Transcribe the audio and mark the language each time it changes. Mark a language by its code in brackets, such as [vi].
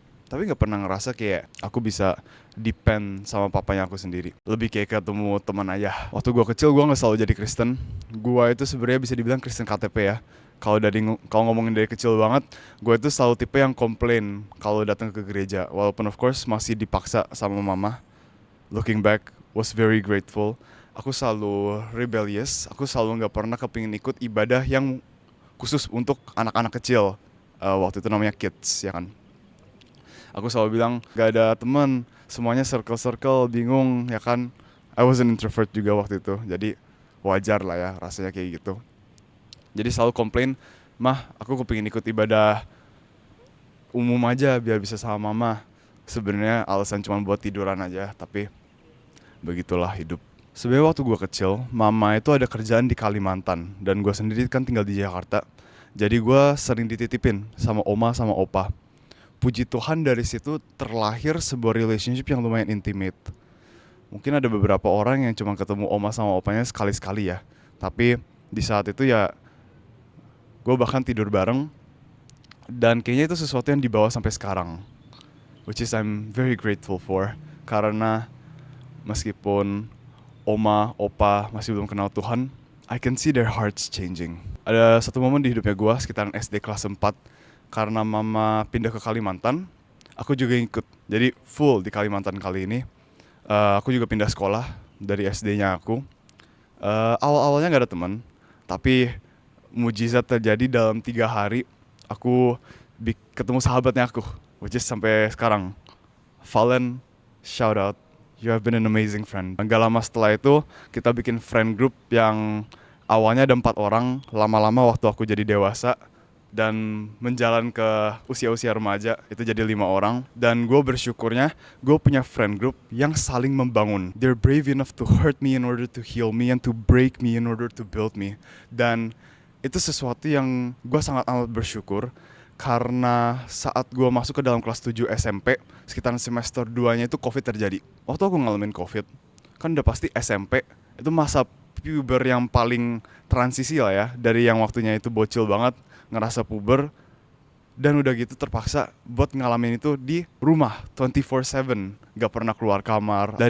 [id] Tapi gak pernah ngerasa kayak aku bisa depend sama papanya aku sendiri. Lebih kayak ketemu teman aja. Waktu gue kecil gue gak selalu jadi Kristen. Gue itu sebenarnya bisa dibilang Kristen KTP ya. Kalau ngomongin dari kecil banget, gue itu selalu tipe yang komplain kalau datang ke gereja. Walaupun [en] of course [id] masih dipaksa sama mama. [en] Looking back, was very grateful. [id] Aku selalu rebellious. Aku selalu nggak pernah kepingin ikut ibadah yang khusus untuk anak-anak kecil. Waktu itu namanya kids, ya kan. Aku selalu bilang gak ada teman, semuanya circle-circle, bingung, ya kan. [en] I was an introvert [id] juga waktu itu, jadi wajar lah ya rasanya kayak gitu. Jadi selalu komplain, mah aku kepingin ikut ibadah umum aja biar bisa sama mama. Sebenarnya alasan cuma buat tiduran aja, tapi begitulah hidup. Sebenarnya waktu gue kecil, mama itu ada kerjaan di Kalimantan dan gue sendiri kan tinggal di Jakarta. Jadi gue sering dititipin sama oma sama opa. Puji Tuhan dari situ terlahir sebuah relationship yang lumayan intimate. Mungkin ada beberapa orang yang cuma ketemu oma sama opanya sekali-sekali ya. Tapi di saat itu ya gue bahkan tidur bareng. Dan kayaknya itu sesuatu yang dibawa sampai sekarang. [en] Which is I'm very grateful for. [id] Karena meskipun oma, opa masih belum kenal Tuhan, [en] I can see their hearts changing. [id] Ada satu momen di hidupnya gue sekitaran SD kelas 4. Karena mama pindah ke Kalimantan, aku juga ikut. Jadi full di Kalimantan kali ini. Aku juga pindah sekolah dari SD-nya aku. Awal-awalnya gak ada teman, tapi mujizat terjadi dalam 3 hari. Aku ketemu sahabatnya aku, [en] which is [id] sampai sekarang. [en] Valen, shout out. You have been an amazing friend. [id] Gak lama setelah itu, kita bikin friend group yang awalnya ada 4 orang. Lama-lama waktu aku jadi dewasa, dan menjalan ke usia-usia remaja itu jadi 5 orang. Dan gue bersyukurnya gue punya friend group yang saling membangun. [en] They're brave enough to hurt me in order to heal me and to break me in order to build me. [id] Dan itu sesuatu yang gue sangat amat bersyukur karena saat gue masuk ke dalam kelas 7 SMP sekitaran semester 2-nya itu COVID terjadi. Waktu aku ngalamin COVID kan udah pasti SMP itu masa puber yang paling transisi lah ya, dari yang waktunya itu bocil banget ngerasa puber dan udah gitu terpaksa buat ngalamin itu di rumah 24/7, gak pernah keluar kamar.